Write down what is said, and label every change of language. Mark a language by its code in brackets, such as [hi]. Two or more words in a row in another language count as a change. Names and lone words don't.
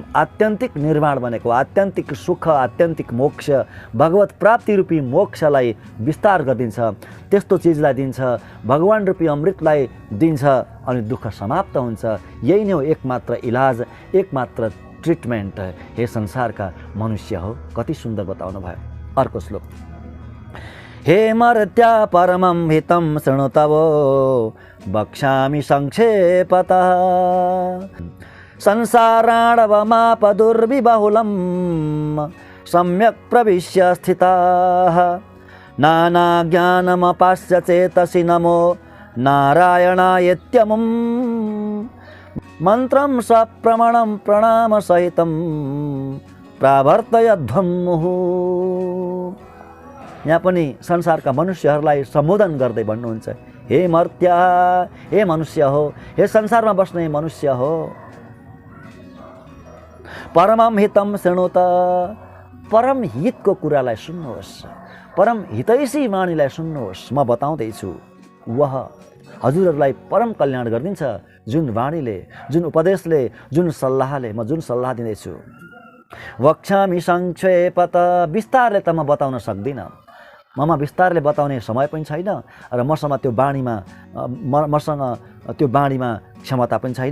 [ne] आत्यन्तिक निर्वाण भनेको आत्यन्तिक सुख, आत्यन्तिक मोक्ष, भगवत प्राप्ति रूपी मोक्षलाई विस्तार गरिदिन्छ। त्यस्तो चिजलाई दिन्छ, भगवान रूपी अमृतलाई दिन्छ अनि दुःख समाप्त हुन्छ। यही नै हो एकमात्र इलाज, एकमात्र ट्रिटमेन्ट हे संसारका मनुष्य हो। कति सुन्दर बताउनु भयो। अर्को श्लोक, [sa] हे मर्त्या परमं हितं शृणुतवो वक्ष्यामि संक्षेपतः संसाराणवमापदुर्विबहुलं सम्यक् प्रविश्य स्थिताः नानाज्ञानमपास्य चेतसि नमो नारायणायेत्यमुं मन्त्रं सप्रमणं प्रणामसहितं प्रावर्तयध्वं मुहुः। [ne] यहाँ पनि संसारका मनुष्यहरूलाई सम्बोधन गर्दै भन्नुहुन्छ, [sa] हे मर्त्या, [ne] हे मनुष्य हो, हे संसारमा बस्ने मनुष्य हो, [sa] परमं हितं शृणुत, [ne] परम हितको कुरालाई सुन्नुहोस्, परम हितैषी वाणीलाई सुन्नुहोस्। म बताउँदैछु, वह हजुरहरूलाई परम कल्याण गरिदिन्छ। जुन वाणीले, जुन उपदेशले, जुन सल्लाहले, म जुन सल्लाह दिँदैछु। [sa] वक्ष्यामि संक्षेपत, [ne] विस्तारले त म बताउन सक्दिनँ, ममा विस्तारले बताउने समय पनि छैन र मसँग त्यो बाणीमा क्षमता पनि छैन।